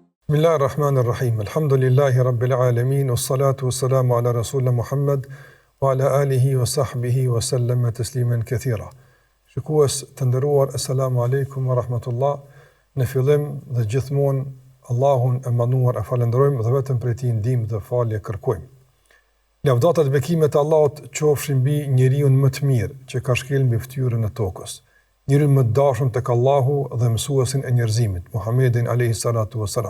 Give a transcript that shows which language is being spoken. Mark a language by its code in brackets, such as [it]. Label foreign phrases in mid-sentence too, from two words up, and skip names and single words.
[ar] بسم الله الرحمن الرحيم. الحمد لله رب العالمين، والصلاة والسلام على رسولنا محمد وعلى آله وصحبه وسلم تسليما كثيرا. [sq] Shikues të nderuar, [ar] السلام عليكم ورحمة الله. [sq] Në fillim dhe gjithmonë Allahun e manduar e falenderojmë dhe vetëm prej tij ndihmë dhe falje kërkojmë. Lavdata dhe bekimet e Allahut qofshin mbi njeriu më të mirë që ka shkel mbi fytyrën e tokës. Njeriu më të dashur tek Allahu dhe mësuesin e njerëzimit, Muhammedin [ar] عليه الصلاة والسلام.